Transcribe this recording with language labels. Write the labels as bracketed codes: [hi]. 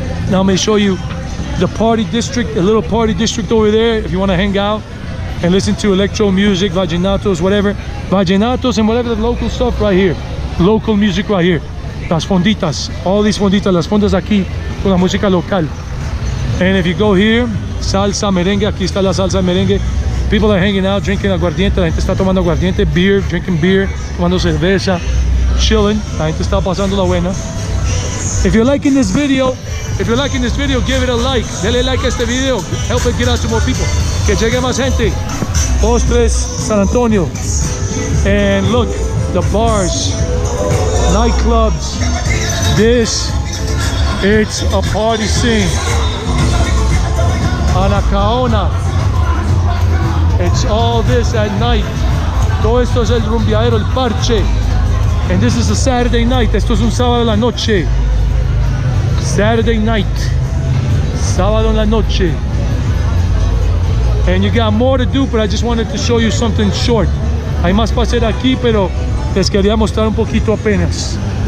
[en] Now I'm going to show you the party district, a little party district over there if you want to hang out and listen to electro music, vallenatos, whatever. Vallenatos and whatever the local stuff right here. Local music right here. [es] Las fonditas, [en] all these fonditas, [es] las fondas aquí con la música local. [en] And if you go here, salsa, merengue, [es] aquí está la salsa, merengue. [en] People are hanging out, drinking aguardiente, [es] la gente está tomando aguardiente, [en] beer, drinking beer, [es] tomando cerveza, [en] chilling, [es] la gente está pasando la buena. [en] If you're liking this video, give it a like. [es] Dele like a este video, [en] help it get out to more people. [es] Que llegue más gente. [en] Postres, San Antonio. And look, the bars, nightclubs. It's a party scene. Anacaona. It's all this at night. [es] Todo esto es el rumbeadero, el parche. [en] And this is a Saturday night. [es] Esto es un sábado en la noche. [en] Saturday night. [es] Sábado en la noche. [en] And you got more to do, but I just wanted to show you something short. [es] Hay más para hacer aquí, pero les quería mostrar un poquito apenas.